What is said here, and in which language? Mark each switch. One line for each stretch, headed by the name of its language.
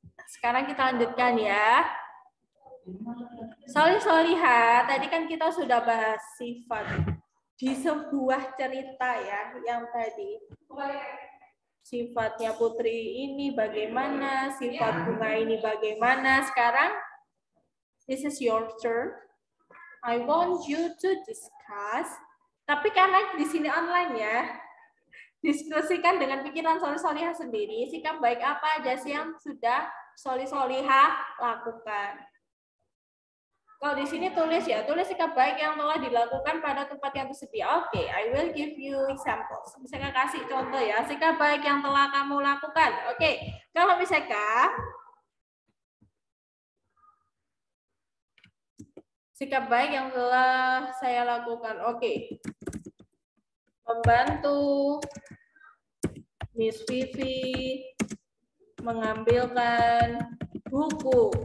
Indonesian: Sekarang kita lanjutkan ya. Solihah, tadi kan kita sudah bahas sifat di sebuah cerita ya, yang tadi. Sifatnya Putri ini bagaimana, sifat Bunga ini bagaimana.
English: Sekarang, this is your turn. I want you to discuss.
Indonesian: Tapi karena di sini online ya, diskusikan dengan pikiran solihah sendiri, sikap baik apa aja sih yang sudah solihah lakukan. Kalau di sini tulis ya, tulis sikap baik yang telah dilakukan pada tempat yang tersedia.
English: Oke, I will give you examples.
Indonesian: Misalkan kasih contoh ya, sikap baik yang telah kamu lakukan. Oke, kalau misalkan sikap baik yang telah saya lakukan. Oke. Membantu Miss Vivi mengambilkan buku.